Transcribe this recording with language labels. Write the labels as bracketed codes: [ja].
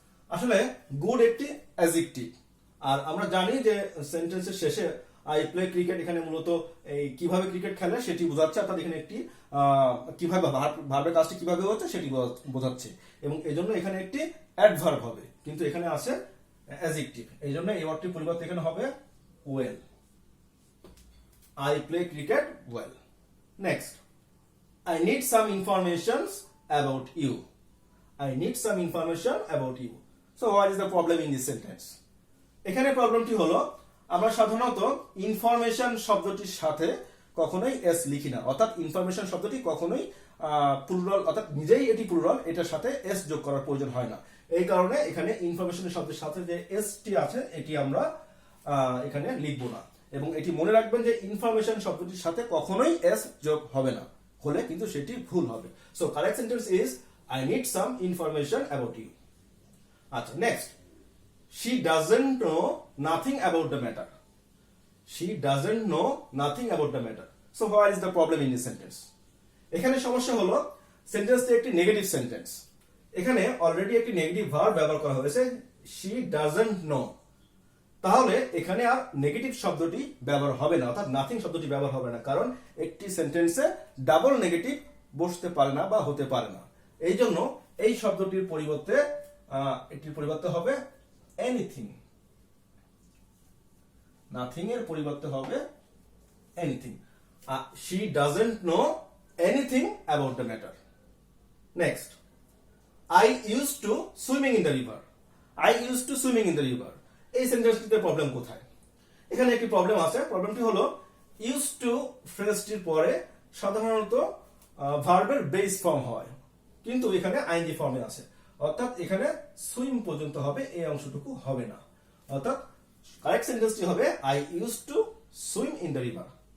[bn] আসলে গুড একটি অ্যাডজেক্টিভ, আর আমরা জানি যে সেন্টেন্সের শেষে [en] I play cricket [bn] এখানে মূলত এই কিভাবে ক্রিকেট খেলে সেটি বোঝাচ্ছে, অর্থাৎ এখানে একটি কিভাবে ভার্বের কাজটি কিভাবে হচ্ছে সেটি বোঝাচ্ছে, এবং এই জন্য এখানে একটি অ্যাডভার্ব হবে, কিন্তু এখানে আছে অ্যাডজেক্টিভ, এই জন্য এই ওয়ার্ডটির পরিবর্তে এখানে হবে well. [en] I play cricket well. Next, I need some information about you. I need some information about you. So what is the problem in this sentence? [bn] এখানে প্রবলেমটি হলো আমরা সাধারণত ইনফরমেশন শব্দটির সাথে কখনোই এস লিখি না, অর্থাৎ ইনফরমেশন শব্দটি কখনোই প্লুরাল, অর্থাৎ নিজেই এটি প্লুরাল, এটার সাথে এস যোগ করার প্রয়োজন হয় না। এই কারণে এখানে ইনফরমেশন শব্দের সাথে যে এস টি আছে এটি আমরা এখানে লিখব না, এবং এটি মনে রাখবেন যে ইনফরমেশন শব্দটির সাথে কখনোই এস যোগ হবে না, হলে কিন্তু সেটি ভুল হবে। [en] So correct sentence is I need some information about you. আচ্ছা, next, she doesn't know nothing about the matter. She doesn't know nothing about the matter. So what is the problem in this sentence? [bn] এখানে সমস্যা হলো সেন্টেন্সটি একটি negative sentence, এখানে already একটি negative verb ব্যবহার করা হয়েছে [en] she doesn't know, [bn] তাহলে এখানে আর নেগেটিভ শব্দটি ব্যবহার হবে না, অর্থাৎ নাথিং শব্দটি ব্যবহার হবে না, কারণ একটি সেন্টেন্সে ডাবল নেগেটিভ বসতে পারে না বা হতে পারে না। এই জন্য এই শব্দটির পরিবর্তে এটির পরিবর্তে হবে এনিথিং। নাথিং এর পরিবর্তে হবে anything. [en] she doesn't know anything about the matter. Next, I used to swimming in the river. I used to swimming in the river. [bn] এই সেন্টেন্সটিতে প্রবলেম কোথায়? এখানে একটি প্রবলেম আছে। প্রবলেমটি হলো ইউজ টু ফ্রেজটির পরে সাধারণত ভার্বের বেস ফর্ম হয়, কিন্তু এখানে আইএনজি ফর্মে আছে, অর্থাৎ এখানে সুইম পর্যন্ত হবে, এই অংশটুকু হবে না, অর্থাৎ কারেক্ট সেন্টেন্সটি হবে [en] I use to swim in the river.